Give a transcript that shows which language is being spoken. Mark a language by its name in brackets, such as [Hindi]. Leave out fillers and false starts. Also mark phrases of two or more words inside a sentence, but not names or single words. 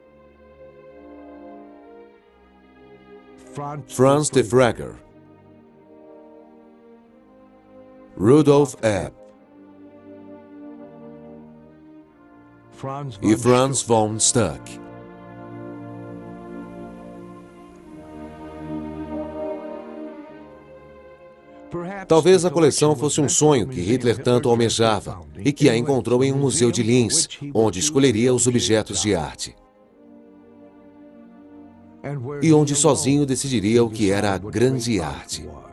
[Portuguese] Franz Defregger, Rudolf Epp e Franz von Stuck. Talvez a coleção fosse um sonho que Hitler tanto almejava e que a encontrou em um museu de Linz, onde escolheria os objetos de arte. E onde sozinho decidiria o que era a grande arte.